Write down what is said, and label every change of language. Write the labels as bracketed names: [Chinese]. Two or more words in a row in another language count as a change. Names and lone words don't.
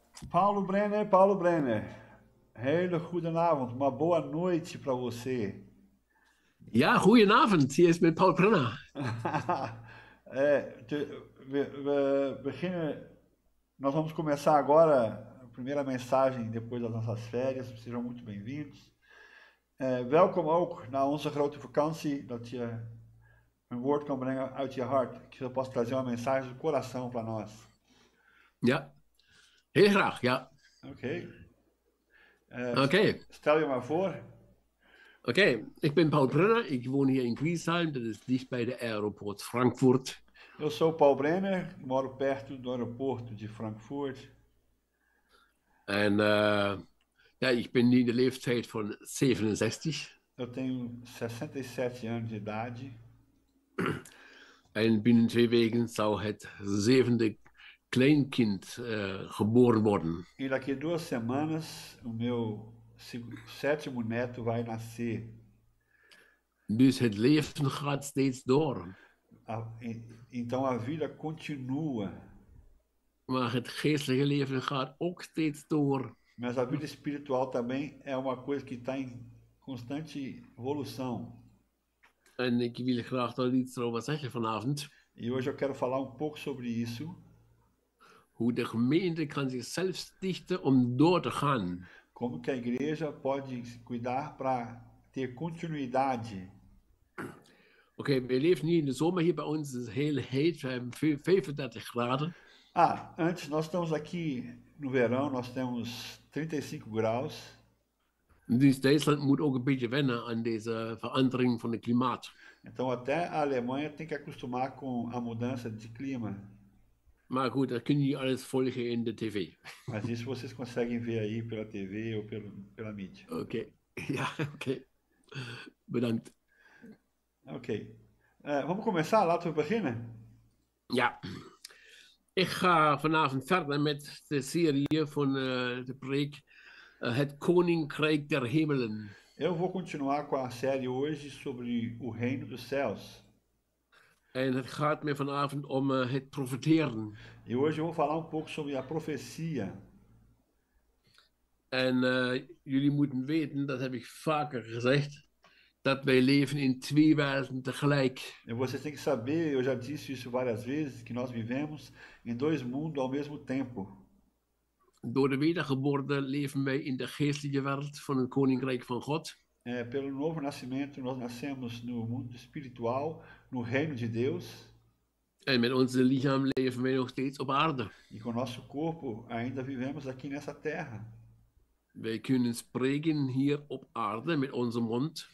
[Dutch] Paulo Brenner. Hele goedenavond, [Portuguese] uma boa noite para você. [Dutch] Ja, goedenavond. Hier is met Paul Brenner. Beginnen, [Portuguese] nós vamos começar agora a primeira mensagem depois das nossas férias. Sejam muito bem-vindos. [Dutch] Welkom ook naar onze grote vakantie, dat je een woord kan brengen uit je hart. [Portuguese] Que eu possa trazer uma mensagem do coração para nós. [Dutch] Ja, heel graag. Ja, [Portuguese] Ok? [Dutch] oké. Stel je maar voor. Oké, ik ben Paul Brenner. Ik woon hier in Griesheim. Dat is dicht bij de aeroport Frankfurt. [Portuguese] Eu sou Paul Brenner, moro perto do aeroporto de Frankfurt. [Dutch] En ja, ik ben nu in de leeftijd van 67. [Portuguese] Eu tenho 67 anos de idade [Dutch] En binnen 2 weken zou het zevende kleinkind geboren worden. [Portuguese] e daqui 2 semanas o meu sétimo neto vai nascer. [Dutch] Dus het leven gaat steeds door. [Portuguese] Então a vida continua, [Dutch] Maar het geestelijke leven gaat ook steeds door. [Portuguese] mas a vida espiritual também é uma coisa que está em constante evolução. [Dutch] En ik wil graag daar iets over zeggen vanavond. [Portuguese] E hoje eu quero falar um pouco sobre isso, [Dutch] Hoe de gemeente kan zichzelf stichten om door te gaan. [Portuguese] como que a igreja pode se cuidar para ter continuidade. [Dutch] Oké, we leven nu in de zomer hier bij ons. Het is heel heet. We hebben 35 graden. [Portuguese] Antes nós estamos aqui no verão, nós temos 35 graus. [Dutch] Dus Duitsland moet ook een beetje wennen aan deze verandering van het klimaat. [Portuguese] Então até a Alemanha tem que acostumar com a mudança de clima. [Dutch] Maar goed, dat kun je alles volgen in de tv. [Portuguese] Mas isso vocês conseguem ver aí pela TV ou pela mídia. [Dutch] Oké, ja, oké. Bedankt. [Portuguese] Ok. Vamos começar? [Dutch] Laten we beginnen. Ja, ik ga vanavond verder met de serie van de preek Het Koninkrijk der Hemelen. [Portuguese] Eu vou continuar com a série hoje sobre o reino dos céus. [Dutch] En het gaat me vanavond om het profeteren. [Portuguese] E hoje eu vou falar um pouco sobre a profecia. [Dutch] En jullie moeten weten, dat heb ik vaker gezegd, dat wij leven in 2 werelden tegelijk. [Portuguese] E vocês têm que saber, eu já disse isso várias vezes, que nós vivemos em 2 mundos ao mesmo tempo. [Dutch] Door de wedergeboorte leven wij in de geestelijke wereld van het Koninkrijk van God. [Portuguese] Pelo novo nascimento, nós nascemos no mundo espiritual, no reino de Deus. [Dutch] En met onze lichaam leven wij nog steeds op aarde. [Portuguese] E com o nosso corpo ainda vivemos aqui nessa terra. [Dutch] Wij kunnen spreken hier op aarde met onze mond.